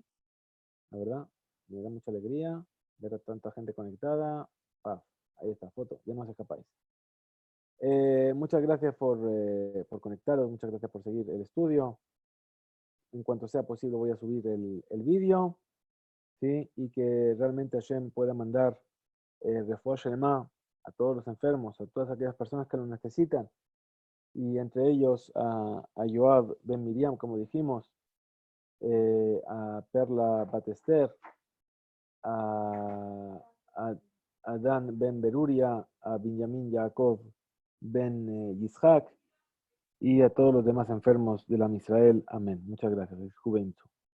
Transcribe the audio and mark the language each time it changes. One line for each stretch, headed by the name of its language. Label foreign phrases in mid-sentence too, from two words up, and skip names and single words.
Spanish: La verdad, me da mucha alegría ver a tanta gente conectada. Ahí está, foto, ya no os escapáis. Muchas gracias por conectaros, muchas gracias por seguir el estudio. En cuanto sea posible voy a subir el vídeo, ¿sí? Y que realmente Hashem pueda mandar
Hebrew: רפואה שלמה
Spanish: a todos los enfermos, a todas aquellas personas que lo necesitan, y entre ellos a Yoav ben Miriam, como dijimos, a Perla Batester, a Dan ben Beruria, a Benjamin Yaakov ben Yitzhak, y a todos los demás enfermos de la Israel. Amén. Muchas gracias. Es Juventud.